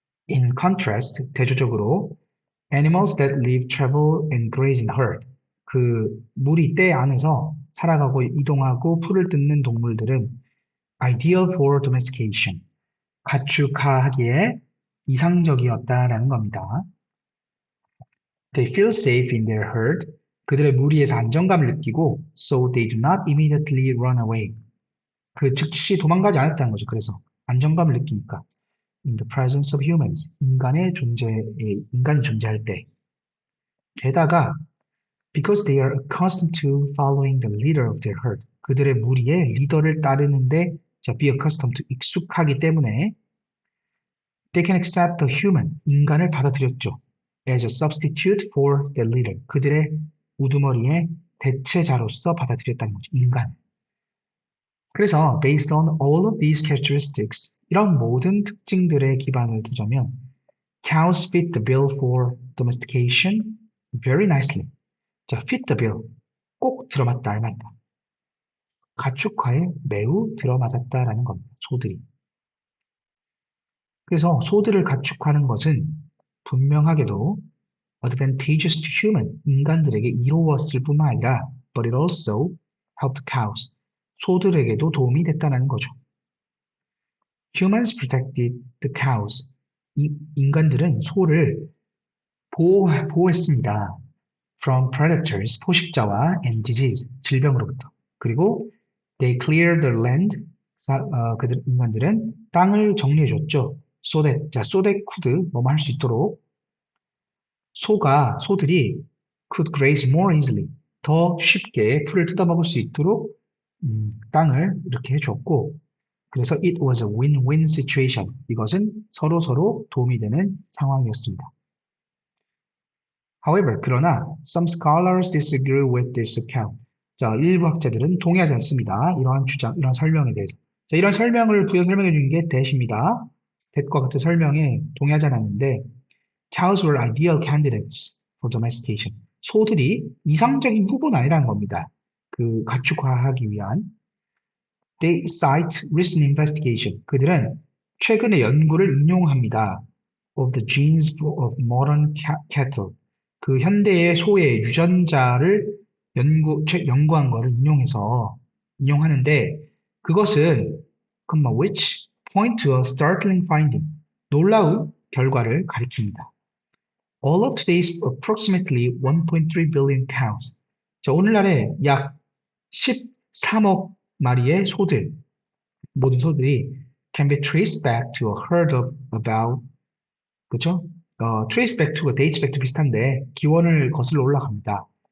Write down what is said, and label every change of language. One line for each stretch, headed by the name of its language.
English: In contrast,
Korean: 대조적으로
English: animals that live, travel, and graze in herd.
Korean: 그 무리 떼 안에서 살아가고 이동하고 풀을 뜯는 동물들은
English: ideal for domestication.
Korean: 가축화하기에 이상적이었다라는 겁니다.
English: They feel safe in their herd.
Korean: 그들의 무리에서 안정감을 느끼고
English: so they do not immediately run away.
Korean: 그 즉시 도망가지 않았다는 거죠. 그래서 안정감을 느끼니까.
English: In the presence of humans.
Korean: 인간이 존재할 때. 게다가
English: because they are accustomed to following the leader of their herd.
Korean: 그들의 무리의 리더를 따르는데
English: be accustomed to
Korean: 익숙하기 때문에
English: they can accept the human,
Korean: 인간을 받아들였죠.
English: as a substitute for their leader.
Korean: 그들의 우두머리의 대체자로서 받아들였다는 거죠. 인간. 그래서
English: based on all of these characteristics,
Korean: 이런 모든 특징들에 기반을 두자면
English: cows fit the bill for domestication very nicely.
Korean: 자,
English: fit the bill.
Korean: 꼭 들어맞다, 알맞다. 가축화에 매우 들어맞았다라는 겁니다. 소들이. 그래서 소들을 가축화하는 것은 분명하게도
English: advantageous to human,
Korean: 인간들에게 이로웠을 뿐만 아니라
English: but it also helped cows,
Korean: 소들에게도 도움이 됐다는 거죠.
English: Humans protected the cows.
Korean: 인간들은 소를 보호했습니다.
English: From predators,
Korean: 포식자와
English: and disease,
Korean: 질병으로부터. 그리고
English: they cleared the land,
Korean: 인간들은 땅을 정리해줬죠.
English: so that could
Korean: 뭐뭐 할 수 있도록 소들이
English: could graze more easily,
Korean: 더 쉽게 풀을 뜯어먹을 수 있도록 땅을 이렇게 해줬고 그래서
English: it was a win-win situation.
Korean: 이것은 서로 도움이 되는 상황이었습니다.
English: However,
Korean: 그러나
English: some scholars disagree with this account.
Korean: 자, 일부 학자들은 동의하지 않습니다. 이러한 주장, 이러한 설명에 대해서. 자, 이런 설명을 부연 설명해 준 게 대시입니다. 대과 같은 설명에 동의하지 않았는데
English: cows were ideal candidates for domestication.
Korean: 소들이 이상적인 후보는 아니라는 겁니다. 그 가축화하기 위한.
English: They cite recent investigation.
Korean: 그들은 최근의 연구를 인용합니다.
English: Of the genes of modern cattle.
Korean: 그 현대의 소의 유전자를 연구한 거를 인용하는데 그것은
English: which point to a startling finding.
Korean: 놀라운 결과를 가리킵니다.
English: All of today's approximately 1.3 billion cows.
Korean: 자, 오늘날에 약 13억 마리의 소들, 모든 소들이
English: can be traced back to a herd of about,
Korean: 그렇죠?
English: trace back to
Korean: 가
English: dates back to
Korean: 비슷한데 기원을 거슬러 올라갑니다.